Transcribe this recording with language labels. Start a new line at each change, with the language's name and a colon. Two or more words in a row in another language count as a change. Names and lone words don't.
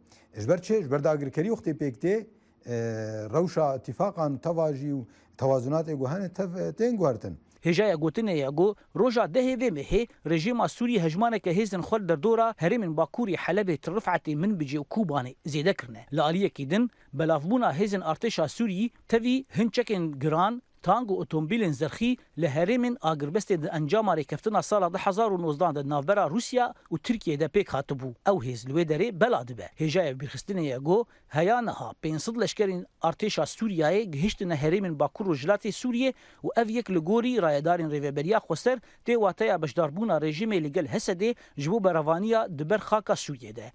Kurdish: Ji ber çi ji ber dagirkerî wextê pêk tê rewşa îtîfaqan teva jî û tewazunatê got hene tên guhertin. Hêjaya gotinê ya got roja dehê vê mehê rejîma Sûrî hejmareke hêzên xwe derdora herêmên Bakurî Helebê ti Rifetê Minbicê û Kubanê zêde kirine. Li aliyekî din belavbûna hêzên artêşa Sûrî tevî hin çekên giran تانگ و اتومبیلên zerxî li herêmên agirbestê di encama rêkeftina sala 2019 de navbera Rûsya û Tirkiyê de pêk hatibû. Ew hêz li wê derê bela dibe. Hêjaya bîrxistinê ya got heya niha 500 leşkerên artêşa Sûriyayê gihîştine herêmên Bakur Rojhilatê Sûriyê û ev yek li gorî rayedarên rêveberiya xweser tê wateya beşdarbûna rejimê li gel Hesedê ji bo beravaniya di ber xaka Sûriyê de.